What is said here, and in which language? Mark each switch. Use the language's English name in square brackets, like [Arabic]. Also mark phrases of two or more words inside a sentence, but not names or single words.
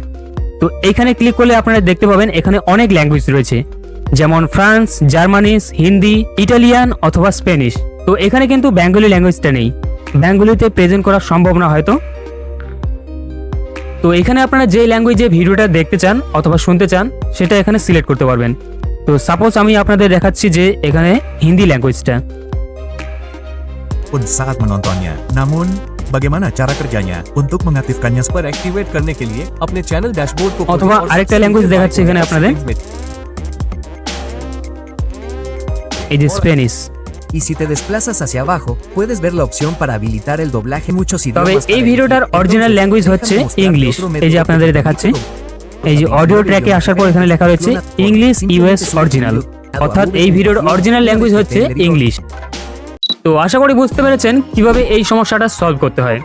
[Bangla] তো এইখানে ক্লিক করলে আপনারা দেখতে পাবেন এখানে অনেক ল্যাঙ্গুয়েজ রয়েছে, যেমন ফ্রান্স, জার্মানিজ, হিন্দি, ইটালিয়ান অথবা স্প্যানিশ। তো এখানে কিন্তু [English] Bengali language [Bangla] নেই, বেঙ্গলিতে প্রেজেন্ট করা সম্ভব না হয়তো। তো এখানে আপনারা যে ল্যাঙ্গুয়েজে ভিডিওটা দেখতে চান অথবা শুনতে চান সেটা এখানে সিলেক্ট করতে পারবেন। তো সাপোজ আমি আপনাদের দেখাচ্ছি যে এখানে হিন্দি ল্যাঙ্গুয়েজটা। [Indonesian] saat menontonnya. Namun, bagaimana cara kerjanya? Untuk mengaktifkannya [English] super activate [Hindi] करने के लिए अपने [English] channel dashboard [Hindi] को [Bangla] অথবা আরেকটা ল্যাঙ্গুয়েজ দেখাচ্ছি এখানে আপনাদের, এই যে স্প্যানিশ। [Spanish] Y si te desplazas hacia abajo, puedes ver la opción para habilitar el doblaje en muchos [Bangla] তবে [Spanish] idiomas. [Bangla] এই ভিডিওটার [English] original language [Bangla] হচ্ছে ইংলিশ। এই যে আপনাদের দেখাচ্ছে, এই যে [English] audio track [Bangla] আসার পর এখানে লেখা রয়েছে [English] English US original, [Bangla] অর্থাৎ এই ভিডিওর [English] original language [Bangla] হচ্ছে ইংলিশ। তো আশা করি বুঝতে পেরেছেন কিভাবে এই সমস্যাটা সলভ করতে হয়।